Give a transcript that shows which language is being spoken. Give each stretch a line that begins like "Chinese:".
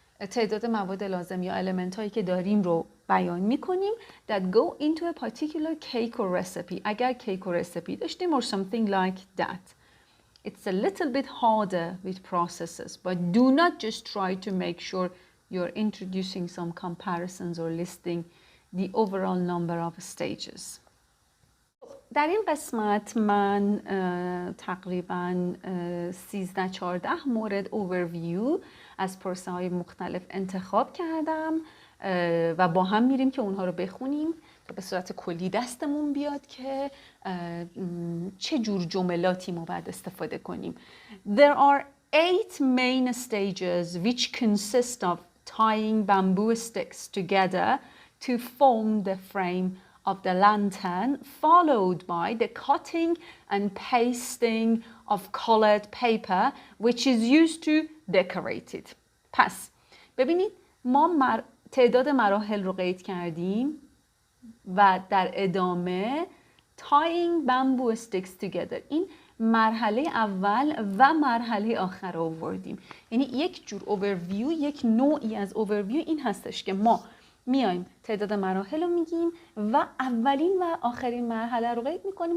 Persian: تعداد مواد لازم یا المنت هایی که داریم رو بیان میکنیم
English: that go into a particular cake or recipe.
Persian: اگر کیک و رسیپی داشتیم
English: or something like that. It's a little bit harder with processes, but do not just try to make sure you're introducing some comparisons or listing the overall number of stages.
Persian: در این قسمت من تقریباً 13-14 مورد overview از پروسه های مختلف انتخاب کردم و با هم میریم که اونها رو بخونیم تا به صورت کلی دستمون بیاد که چه جور جملاتی ما باید استفاده کنیم.
English: There are 8 main stages which consist of tying bamboo sticks together to form the frame of the lantern, followed by the cutting and pasting of colored paper, which is used to decorate it.
Persian: پس ببینید ما تعداد مراحل رو قید کردیم و در ادامه
English: tying bamboo sticks together
Persian: این مرحله اول و مرحله آخر رو آوردیم. یعنی یک جور اوورویو، یک نوعی از اوورویو این هستش که ما میایم تعداد مراحل رو میگیم و اولین و آخرین مرحله رو قید میکنیم.